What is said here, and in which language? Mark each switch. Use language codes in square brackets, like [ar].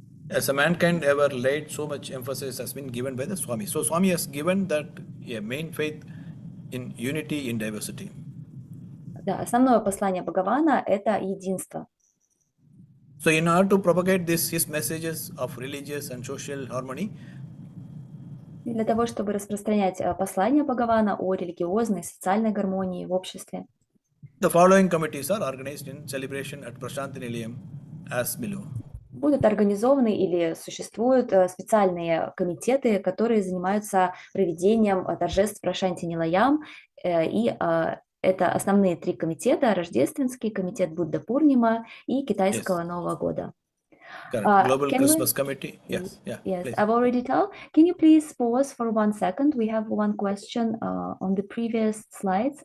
[en] As a mankind ever laid, so much emphasis has been given by the Swami. So Swami has given that a main faith in unity in diversity. [ru] Да, основное послание Бхагавана – это единство. [en] So in order to propagate his messages of religious and social harmony, [ru] И для того, чтобы распространять послание Бхагавана о религиозной и социальной гармонии в обществе, [en] the following committees are organized in celebration at Prashanti Nilayam as below. [ru] будут организованы или существуют специальные комитеты, которые занимаются проведением торжеств Прашанти Нилаям. И это основные три комитета: Рождественский комитет Будда Пурнима и Китайского Нового года. [en] Correct. Global Christmas Committee. Yes. Yeah. Yes, Please. I've already told. Can you please pause for 1 second? We have one question on the previous slides.